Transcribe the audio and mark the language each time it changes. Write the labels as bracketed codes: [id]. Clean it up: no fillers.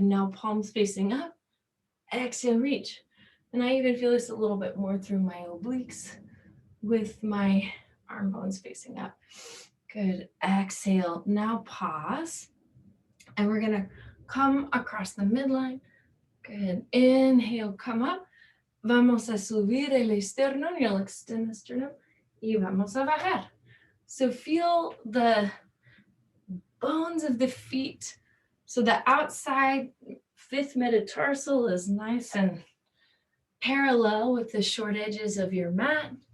[en] Now palms facing up. Exhale, reach. And I even feel this a little bit more through my obliques with my arm bones facing up. Good. Exhale. Now pause. And we're going to come across the midline. Good. Inhale, come up. [es] Vamos a subir el esternón. [en] You'll extend the sternum. [es] Y vamos a bajar. [en] So feel the bones of the feet. So the outside 5th metatarsal is nice and parallel with the short edges of your mat.